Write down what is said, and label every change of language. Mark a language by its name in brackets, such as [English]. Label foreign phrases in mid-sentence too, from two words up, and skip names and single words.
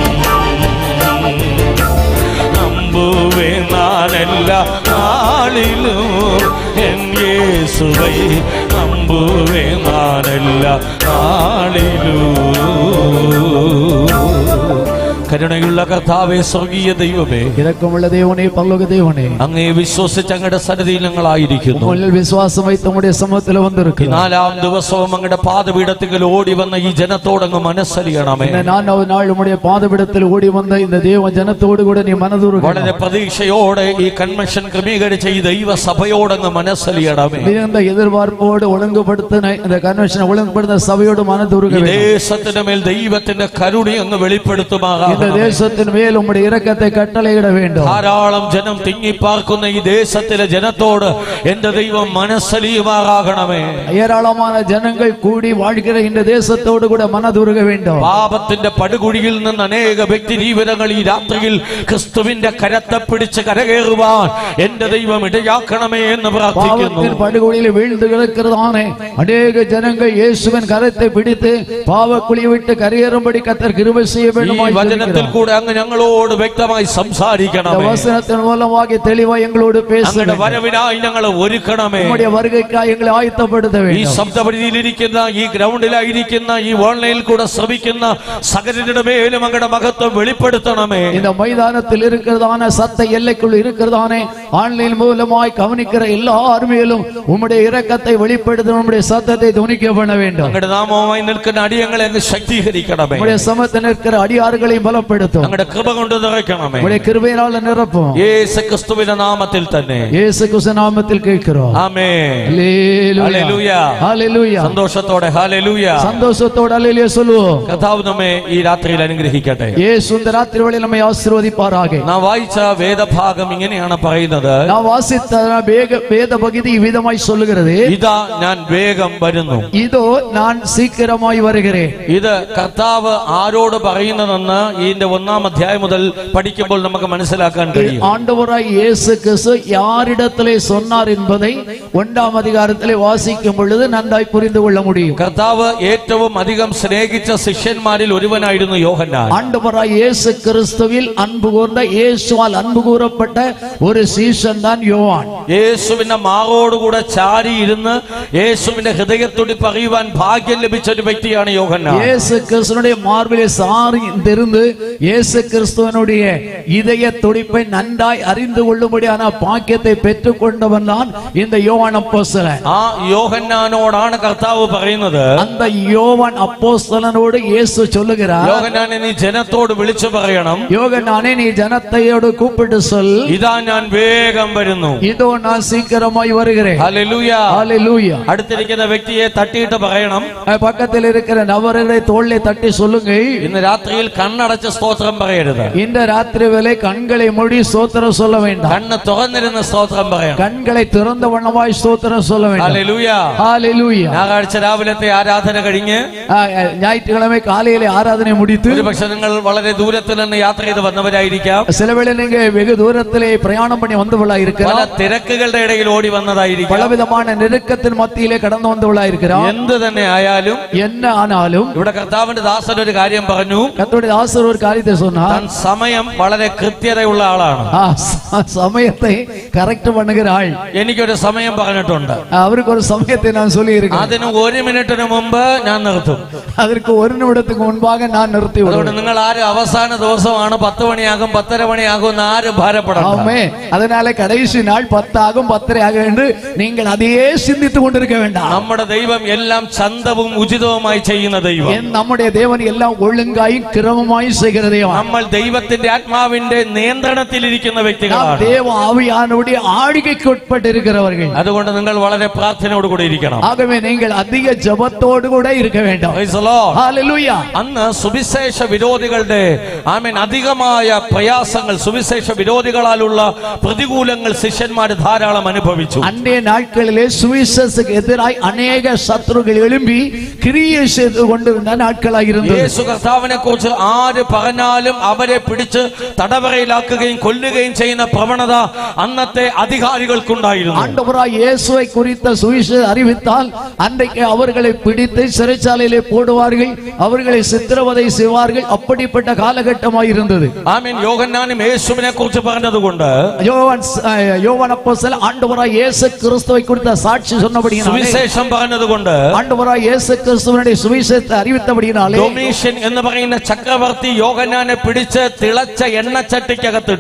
[Tamil] நம்புவேன் நான் எல்லா நாளிலும். என் இயேசுவை நம்புவேன் நான் எல்லா நாளிலும். [Malayalam] കരുണയുള്ള കർത്താവേ, സ്വർഗീയ ദൈവമേ, [Tamil] இரக்கமுள்ள தேவனே, பரலோக தேவனே, [Malayalam] അങ്ങേ വിശ്വസിച്ച് അങ്ങയുടെ സന്നിധിയിൽ ഞങ്ങളായിരിക്കുന്നു. [Tamil] உம்மில் விசுவாசம் வைத்து உம்முடைய சமூகத்தில் வந்திருக்கிறோம். [Malayalam] 4-ാം ദിവസവും അങ്ങയുടെ പാദപീഠത്തിൽ ഓടി വന്ന ഈ ജനത്തോട് അങ്ങ് മനസ്സലിയണമേ. [Tamil] இந்த 4வது நாள் உம்முடைய பாதபீடத்தில் ஓடி வந்த இந்த தேவ ஜனத்தோடு கூட நீ மனதுருக. [Malayalam] വളരെ പ്രതീക്ഷയോടെ ഈ കൺവെൻഷൻ ക്രമീകരിച്ച ഈ ദൈവസഭയോട് അങ്ങ് മനസ്സലിയണമേ. [Tamil] மிகுந்த எதிர்பார்ப்போடு ஒழுங்குபடுத்தின இந்த கன்வென்ஷனை ஒழுங்குபடுத்த சபையோடு மனதுருக. [Malayalam] ഈ ദേശത്തിന്റെ മേൽ ദൈവത്തിന്റെ കരുണ അങ്ങ് വെളിപ്പെടുത്തുമാറാകണമേ. [Tamil] இந்த தேசத்தின் மேல் உம்முடைய இரக்கத்தை கட்டளையிட வேண்டும். [Malayalam] ധാരാളം ജനം തിങ്ങിപ്പാർക്കുന്ന ഈ ദേശത്തിലെ ജനത്തോട് എന്റെ ദൈവം മനസ്സലിയുമാറാകണമേ. [Tamil] ஏராளமான ஜனங்கள் கூடி வாழ்கிற இந்த தேசத்தோடு கூட மனதுருக வேண்டும். [Malayalam] പാപത്തിന്റെ പടുകുഴിയിൽ നിന്ന് അനേക വ്യക്തി ജീവിതങ്ങൾ ഈ രാത്രിയിൽ ക്രിസ്തുവിന്റെ കരത്തെ പിടിച്ച് കരകയറുവാൻ എന്റെ ദൈവം ഇടയാക്കണമേ എന്ന് പ്രാർത്ഥിക്കുന്നു. [Tamil] பாவத்தின் படுகொலியில் வீழ்ந்து கிடக்கிறதானே அநேக ஜனங்கள் இயேசுவின் கரத்தை பிடித்து பாவக்குழி விட்டு கரையேறும்படி கர்த்தர் கிருபை செய்ய வேண்டும். [Malayalam] ഈ വചനത്തിൽ കൂടെ അങ്ങ് ഞങ്ങളോട് വ്യക്തമായി സംസാരിക്കണമേ. [Tamil] வசனத்தின் மூலமாக தெளிவாய் எங்களோடு [Malayalam] അങ്ങയുടെ [Tamil] பேசுங்க. [Malayalam] വരവിനായി ഞങ്ങളെ ഒരുക്കണമേ. [Tamil] நம்முடைய வருகைக்காய் எங்களை ആയത്തപ്പെടുത്ത [Malayalam] ഈ [Tamil] வேண்டும். [Malayalam] ശബ്ദപരിധിയിലിരിക്കുന്ന, ഈ ഗ്രൗണ്ടിലായിരിക്കുന്ന, ഈ ഓൺലൈനിൽ കൂടെ ശ്രമിക്കുന്ന സകലരുടെ മേലും അങ്ങയുടെ മഹത്വം വെളിപ്പെടുത്തണമേ. [Tamil] இந்த மைதானத்தில் இருக்கிறதான சத்த எல்லைக்குள் இருக்கிறதானே ஆன்லைன் மூலமாய் கவனிக்கிற எல்லார் மேலும் உம்முடைய இரக்கத்தை வெளிப்படுத்த உம்முடைய சத்தத்தை துணிக்க பண்ண வேண்டும். [Malayalam] അങ്ങയുടെ നാമവുമായി നിൽക്കുന്ന അടിയങ്ങളെ അങ്ങ് ശക്തീകരിക്കണമേ. [Tamil] உம்முடைய சமத்தில் நிற்கிற அடியார்களை பலப்படுத்தும். [Malayalam] അങ്ങയുടെ കൃപ കൊണ്ട് നിറയ്ക്കണമേ. [Tamil] உம்முடைய கிருபையினால் நிரப்பும். [Malayalam] യേശു ക്രിസ്തുവിന്റെ നാമത്തിൽ തന്നെ [Tamil] இயேசு கிறிஸ்து நாமத்தில் கேட்கிறோம். [Malayalam] ആമേൻ. [Tamil] ஹல்லேலூயா. [Malayalam] ഹല്ലേലൂയ. [Tamil] ஹல்லேலூயா. [Malayalam] സന്തോഷത്തോടെ ഹല്ലേലൂയ. [Tamil] சந்தோஷத்தோடு ஹல்லேலூயா சொல்லுவோம். [Malayalam] കർത്താവ് നമ്മെ ഈ രാത്രിയിൽ അനുഗ്രഹിക്കട്ടെ. [Tamil] இயேசு இந்த ராத்திரி வேளையில் நம்மை ஆசீர்வதிப்பாராக. [Malayalam] നാം വായിച്ച വേദഭാഗം ഇങ്ങനെയാണ് പറയുന്നത്. [Tamil] நான் வாசித்த வேத பகுதி இவ்விதமாய் சொல்லுகிறது. [Malayalam] ഇതാ ഞാൻ വേഗം വരുന്നു. [Tamil] இதோ நான் சீக்கிரமாய் வருகிறேன். [Malayalam] ഇത് കർത്താവ് ആരോട് പറയുന്നതെന്ന് ഇതിന്റെ 1-ാം അധ്യായം മുതൽ പഠിക്കുമ്പോൾ നമുക്ക് മനസ്സിലാക്കാൻ കഴിയും. [Tamil] ஆண்டவராய் இயேசு கிறிஸ்து யாரிடத்திலே சொன்னார் என்பதை 1ஆம் அதிகாரத்திலே வாசிக்கும் பொழுது நன்றாய் புரிந்து கொள்ள முடியும். [Malayalam] കർത്താവ് ഏറ്റവും അധികം സ്നേഹിച്ച ശിഷ്യന്മാരിൽ ഒരുവനായിരുന്നു യോഹന്നാൻ. [Tamil] ஆண்டவராய் இயேசு கிறிஸ்துவில் அன்பு கூர்ந்த இயேசுவால் அன்பு கூறப்பட்ட ஒரு சீஷன் தான் யோவான். [Malayalam] യേശുവിന്റെ മാറോടുകൂടെ ചാരി ഇരുന്ന് യേശുവിന്റെ ഹൃദയത്തുടിപ്പ് അറിയുവാൻ ഭാഗ്യം ലഭിച്ച ഒരു വ്യക്തിയാണ് യോഹന്നാൻ. [Tamil] இயேசு கிறிஸ்துவினுடைய மார்பிலே சார்ந்திருந்து இயேசு கிறிஸ்துவனுடைய இதய துடிப்பை நன்றாய் அறிந்து கொள்ளும்படியான பாக்கியத்தை பெற்றுக் கொண்டவன் தான் இந்த யோவான் அப்போஸ்தலன். [Malayalam] ആ യോഹന്നാനോടാണ് കർത്താവ് പറയുന്നത്. [Tamil] அந்த யோவான் அப்போஸ்தலனோடு இயேசு சொல்லுகிறார், [Malayalam] യോഹന്നാനെ നീ ജനത്തോട് വിളിച്ചു പറയണം, [Tamil] யோகனானே நீ ஜனத்தையோடு கூப்பிட்டு சொல், [Malayalam] ഇതാ ഞാൻ വേഗം വരുന്നു. [Tamil] இதோ நான் சீக்கிரமாய் வருகிறேன். [Malayalam] ഹല്ലേലൂയ. [Tamil] ஹல்லேலூயா. [Malayalam] അടുത്തിരിക്കുന്ന വ്യക്തിയെ തട്ടിയിട്ട് പറയണം, [Tamil] பக்கத்தில் இருக்கிற நபர்களை தோளிலே தட்டி சொல்லுங்க, [Malayalam] ഇന്ന് രാത്രിയിൽ കണ്ണടച്ച് സ്തോത്രം പറയരുത്. [Tamil] இந்த ராத்திரி வேளை கண்களை மூடி ஸ்தோத்திரம் சொல்ல வேண்டாம். [Malayalam] കണ്ണ് തുറന്നിരുന്ന സ്തോത്രം പറയണം. [Tamil] கண்களை திறந்த வண்ணமாய் ஸ்தோத்திரம் சொல்ல வேண்டாம். [Malayalam] ഹല്ലേലൂയ. [Tamil] ஹல்லேலூயா. [Malayalam] ഞായറാഴ്ച രാവിലത്തെ ആരാധന കഴിഞ്ഞ് [Tamil] ஞாயிற்றுக்கிழமை காலையிலே ஆராதனை முடித்து [Malayalam] ഒരുപക്ഷെ നിങ്ങൾ വളരെ ദൂരത്തിൽ നിന്ന് യാത്ര ചെയ്ത് വന്നവരായിരിക്കാം. [Tamil] சில வேளை நீங்க வெகு தூரத்திலே பிரயாணம் பண்ணி வந்தவளா [Malayalam] പല [Tamil] இருக்கலாம். [Malayalam] തിരക്കുകളുടെ ഇടയിൽ ഓടി വന്നതായിരിക്കാം. [Tamil] பலவிதமான நெருக்கத்தின் மத்தியிலே கடந்து வந்தவளா இருக்கிறார். [Malayalam] എന്ത് തന്നെ ആയാലും [Tamil] என்ன ஆனாலும் [Malayalam] ഇവിടെ കർത്താവിന്റെ ദാസൻ ഒരു കാര്യം പറഞ്ഞു. [Tamil] கர்த்தருடைய ஆசர் ஒரு காரியத்தை சொன்னார். [Malayalam] താൻ സമയം വളരെ കൃത്യതയുള്ള ആളാണ്. [Tamil] சமயத்தை கரெக்ட் பண்ணுகிற ஆள். [Malayalam] എനിക്കൊരു സമയം പറഞ്ഞിട്ടുണ്ട്. [Tamil] அவருக்கு ஒரு சமயத்தை நான் சொல்லி இருக்கேன். [Malayalam] അതിന് 1 മിനിറ്റിന് മുമ്പ് ഞാൻ നിർത്തും. [Tamil] அதற்கு 1 நிமிடத்துக்கு முன்பாக நான் நிறுத்தி [Malayalam] അതുകൊണ്ട് [Tamil] விடுவேன். [Malayalam] നിങ്ങൾ ആരും അവസാന ദിവസമാണ് 10 മണിയാകും 10:30 മണിയാകും എന്ന് ആരും ഭാരപ്പെടണം. [Tamil] ஆமே. அதனால கடைசி நாள் 10 ஆகும் 10:30 ஆகும் என்று நீங்கள் அதையே சிந்தித்துக் கொண்டிருக்க வேண்டாம். [Malayalam] നമ്മുടെ ദൈവം എല്ലാം ചന്തവും ഉചിതവുമായി ചെയ്യുന്ന ദൈവം. [Tamil] நம்முடைய தேவன் எல்லாம் ஒழுங்காயும் கிரமமாயும் செய்கிற தேவன். [Malayalam] നമ്മൾ ദൈവത്തിന്റെ ആത്മാവിന്റെ നിയന്ത്രണത്തിലിരിക്കുന്ന വ്യക്തികളാണ്. [Tamil] தேவ ஆவியானவருடைய ஆளுகைக்கு உட்பட்டு இருக்கிறவர்கள். [Malayalam] അതുകൊണ്ട് നിങ്ങൾ വളരെ പ്രാർത്ഥനയോട് കൂടി ഇരിക്കണം. [Tamil] ஆகவே நீங்கள் அதிக ஜெபத்தோடு கூட இருக்க வேண்டும். [English] Praise the Lord. [Tamil] ஹalleluya. [Malayalam] അന്ന് സുവിശേഷ വിരോധികളുടെ അധികമായ പ്രയാസങ്ങൾ, സുവിശേഷ വിരോധികളാലുള്ള പ്രതികൂലങ്ങൾ ശിഷ്യന്മാർ ധാരാളം അനുഭവിച്ചു. [Tamil] அன்றைய நாட்களிலே சுவிசேஷத்துக்கு எதிராய் அநேக சத்துருக்கள் எழும்பி கிரியை செய்து கொண்டிருந்த நாட்களாக இருந்தது. [Malayalam] യേശു കർത്താവിനെ കുറിച്ച് ആര് പറഞ്ഞാലും അവരെ പിടിച്ച് തടവറയിലാക്കുകയും കൊല്ലുകയും ചെയ്യുന്ന പ്രവണത അന്നത്തെ അധികാരികൾക്കുണ്ടായിരുന്നു. [Tamil] ஆண்டவராய் இயேசுவை குறித்த சுவிசேஷம் அறிவித்தால் அன்றைக்கு அவர்களை பிடித்து சிறைச்சாலையிலே போடுவார்கள், அவர்களை சித்திரவதை செய்வார்கள். அப்படிப்பட்ட காலகட்டமாக இருந்தது. [Malayalam] ആമേൻ. യോഹന്നാനും യേശുവിനെ കുറിച്ച് പറഞ്ഞതുകൊണ്ട് [Tamil] யோவான் அப்போஸ்தலன் ஆண்டவராய் இயேசு கிறிஸ்துவை குறித்த சாட்சி சொன்னபடியினாலே, [Malayalam] സുവിശേഷം പറഞ്ഞതുകൊണ്ട് [Tamil] ஆண்டவராய் இயேசு கிறிஸ்துவினுடைய சுவிசேஷத்தை அறிவித்தபடியினாலே, [Malayalam] ഡൊമീഷ്യൻ എന്ന് പറയുന്ന ചക്രവർത്തി யோகன்னாനെ പിടിച്ച് തിളച്ച എണ്ണച്ചട്ടിക്കകത്തിട്ടു.